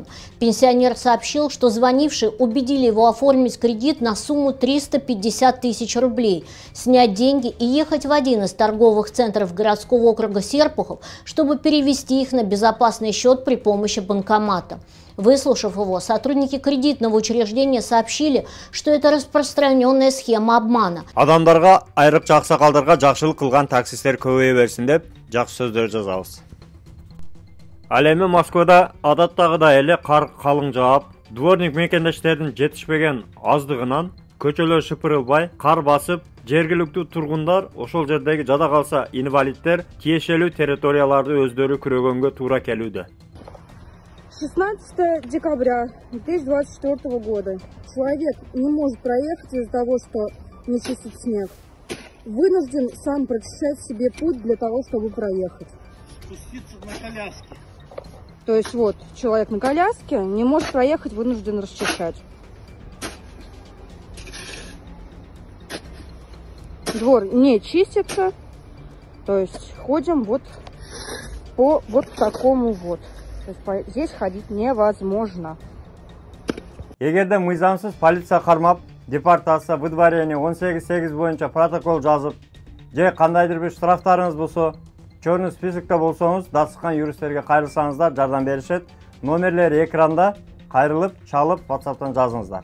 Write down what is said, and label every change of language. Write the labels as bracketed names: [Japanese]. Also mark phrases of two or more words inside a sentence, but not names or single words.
[Russian] Пенсионер сообщил, что звонившие убедили его оформить кредит на сумму 350 тысяч рублей, снять деньги и ехать в один из торговых центров городского округа Серпухов, чтобы перевести их на безопасный счет при помощи банкомата. Выслушав его, сотрудники кредитного учреждения сообщили, что это распространенная схема обмана. [Kyrgyz] Адамдарга, айрыкча аксакалдарга жакшылык кылган таксисттер көбөйө берсин деп жакшы сөздөр жазабыз. Ал эми Москвада адаттагыдай эле кар калың жаап, дворник мекендештердин жетишпеген аздыгынан көчөлөр шыпырылбай, кар басып, жергиликтүү тургундар ошол жердеги жада калса инвалидтер тиешелүү территорияларды өздөрү күрөгөнгө туура келүүдө. [Russian] 16 декабря 2024 года. Человек не может проехать из-за того, что не чистит снег. Вынужден сам прочищать себе путь для того, чтобы проехать. Спуститься на коляске. То есть вот, человек на коляске не может проехать, вынужден расчищать. Двор не чистится. То есть ходим вот по вот такому вот. То есть здесь ходить невозможно. [Kyrgyz] Эгерде мыйзамсыз полиция кармап, депортация, выдворение 18.8 боюнча протокол жазып, же кандайдыр бир штрафтарыңыз болсо, [Russian] чорный списокто [Kyrgyz] болсоңуз, дасыккан юристтерге кайрылсаңыздар жардам беришет. Номерлери экранда, кайрылып, чалып, WhatsApp'тан жазыңыздар.